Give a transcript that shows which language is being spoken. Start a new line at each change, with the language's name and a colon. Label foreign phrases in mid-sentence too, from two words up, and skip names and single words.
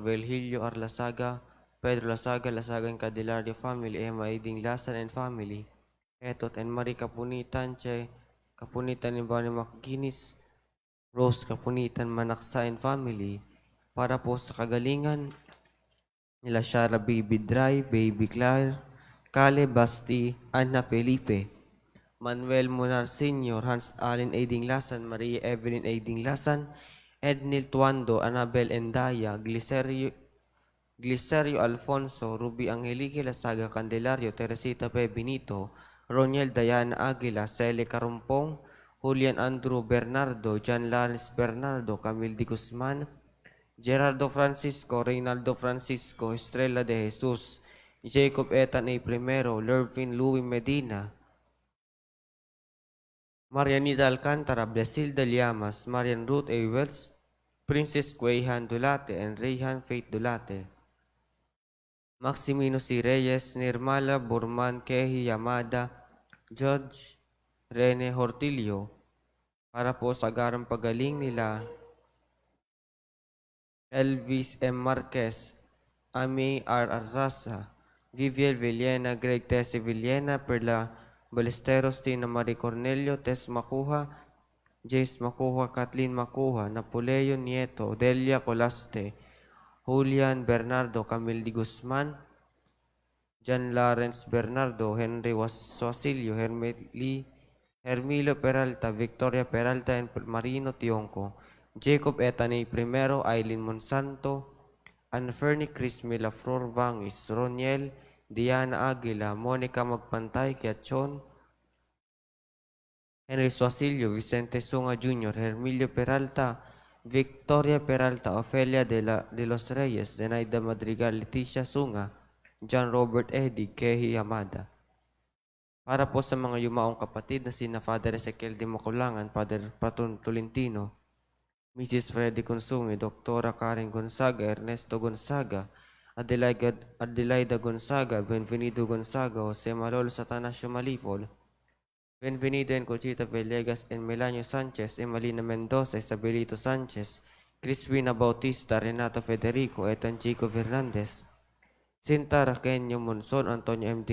Filipino: Velhilio Arlasaga, Pedro Lasaga, Lasaga and Candelario family, Emma Iding Lasan
English: and family,
Filipino: Etot and Marie Kapunitan, Che Kapunitan and Bonnie McGuinness, Rose Kapunitan Manaksa
English: and family,
Filipino: para po sa kagalingan nila Shara Baby Dry, Baby Claire, Kale Basti, Anna Felipe, Manuel Munar Sr., Hans Allen A. Dinglasan, Maria Evelyn A. Dinglasan, Ednil Tuando, Anabel Endaya, Glicerio Alfonso, Ruby Angelique Lasaga Candelario, Teresita P. Benito, Roniel Diana Aguila, Cele Carumpong, Julian Andrew Bernardo, John Lawrence Bernardo, Camille Di Guzman, Gerardo Francisco, Reynaldo Francisco, Estrella de Jesus, Jacob Ethan A. Primero, Lervin Louis Medina, Marianita Alcantara, Blasilda Llamas, Marian Ruth A. Wells, Princess Quayhan Dulate, and Rayhan Faith Dulate. Maximino C. Reyes, Nirmala Burman Kehi Yamada, Judge Rene Hortilio, para po sa agarang pagaling nila Elvis M. Marquez, Ami R. Arrasa, Viviel Villena, Greg Tese Villena, Perla Balesteros, Tina Marie Cornelio, Tess Macuja, Jace Macuja, Kathleen Macuja, Napoleon Nieto, Delia Colaste, Julian Bernardo, Camille Di Guzman, John Lawrence Bernardo, Henry Wasilio, Hermilo Peralta, Victoria Peralta, and Marino Tionco, Jacob Ethanay Primero, Aileen Monsanto, Anferni Chris Milaflor Vangis, Roniel, Diana Aguila, Monica Magpantay, Kiachon, Henry Suasilio, Vicente Sunga Jr., Hermilio Peralta, Victoria Peralta, Ofelia de los Reyes, Zenaida Madrigal, Leticia Sunga, John Robert Eddy, Kehi Yamada. Para po sa mga yumaong kapatid na sina Father Ezequiel de Maculangan, Father Patron Tolentino, Mrs. Freddy Consungi, Dr. Karen Gonzaga, Ernesto Gonzaga, Adelaida Gonzaga, Benvenido Gonzaga, Jose Malol Satanasio Malifol, Benvenido and Conchita Villegas and Melanio Sanchez, Emalina Mendoza, Isabelito Sanchez, Crispina Bautista, Renato Federico, Etan Chico Fernandez, Sinta Raquenyo Monson, Antonio M.